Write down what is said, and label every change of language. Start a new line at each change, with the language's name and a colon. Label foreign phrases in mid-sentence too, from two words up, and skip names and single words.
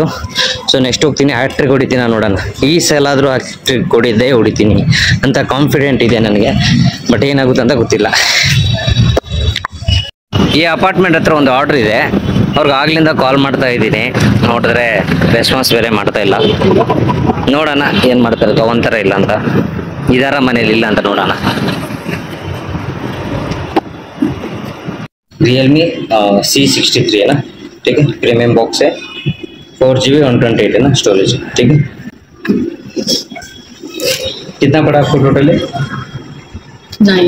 English: so next
Kannada: ಹೋಗ್ತೀನಿ, ಹ್ಯಾಟ್ರಿಕ್ ಹೊಡಿತೀನಿ ನೋಡೋಣ. ಈ ಸಲ ಆದರೂ ಹ್ಯಾಟ್ರಿಕ್ ಹೊಡಿತೀನಿ ಅಂತ ಕಾನ್ಫಿಡೆಂಟ್ ಇದೆ ನನಗೆ, ಬಟ್ ಏನಾಗುತ್ತೆ ಅಂತ ಗೊತ್ತಿಲ್ಲ. ಈ ಅಪಾರ್ಟ್ಮೆಂಟ್ ಹತ್ರ ಒಂದು ಆರ್ಡರ್ ಇದೆ, ಅವ್ರಿಗೆ ಆಗ್ಲಿಂದ ಕಾಲ್ ಮಾಡ್ತಾ ಇದ್ದೀನಿ, ನೋಡಿದ್ರೆ ರೆಸ್ಪಾನ್ಸ್ ಬೇರೆ ಮಾಡ್ತಾ ಇಲ್ಲ. ನೋಡೋಣ ಏನು ಮಾಡ್ತಾರೆ, ತಗೊಂತಾರ ಇಲ್ಲ ಅಂತ, ಇದಾರ ಮನೇಲಿ ಇಲ್ಲ ಅಂತ ನೋಡೋಣ.
Hindi: Realme C63 है ना, ठीक है,
English: premium box
Hindi: है, 4GB 128 है ना स्टोरेज, ठीक है। कितना पड़ा आपको टोटल? 9।